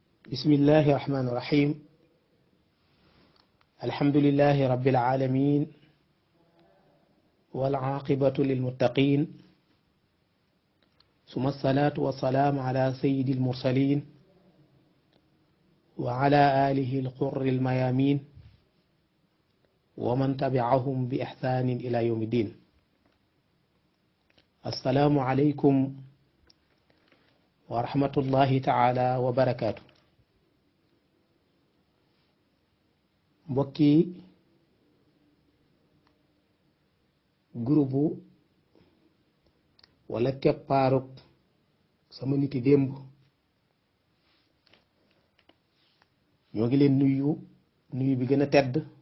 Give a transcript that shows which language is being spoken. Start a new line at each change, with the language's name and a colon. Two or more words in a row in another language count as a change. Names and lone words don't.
Arabic: بسم الله الرحمن الرحيم الحمد لله رب العالمين والعاقبة للمتقين ثم الصلاة والسلام على سيد المرسلين وعلى آله القر الميامين ومن تبعهم بإحسان إلى يوم الدين. السلام عليكم ورحمة الله تعالى وبركاته.
Wolof: mbokki groupe wala keppaaruk sama niti démb ñoo ngi leen nuyu bi gën a tedd,